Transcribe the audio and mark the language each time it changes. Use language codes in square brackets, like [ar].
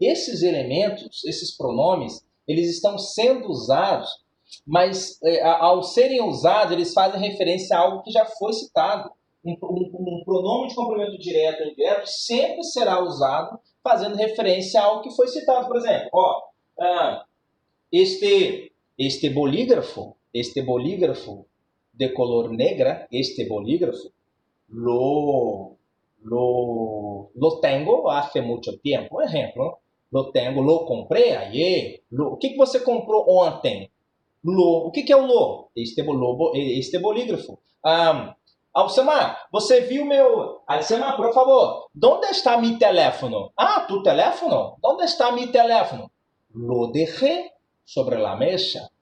[pt] Esses elementos, esses pronomes, eles estão sendo usados, mas ao serem usados, eles fazem referência a algo que já foi citado. Um pronome de complemento direto ou indireto sempre será usado fazendo referência a algo que foi citado. [es] Por exemplo, este bolígrafo de color negra, este bolígrafo, lo tengo hace mucho tiempo. Por exemplo, lo compré ayer. [pt] O que você comprou ontem? O que é o lo? [es] Este bolígrafo. [pt] Alcemar, você viu meu... Alcemar, por favor, onde está meu teléfono? [es] Tu teléfono? [pt] Onde está meu teléfono? [es] Lo dejé sobre [pt] a mesa.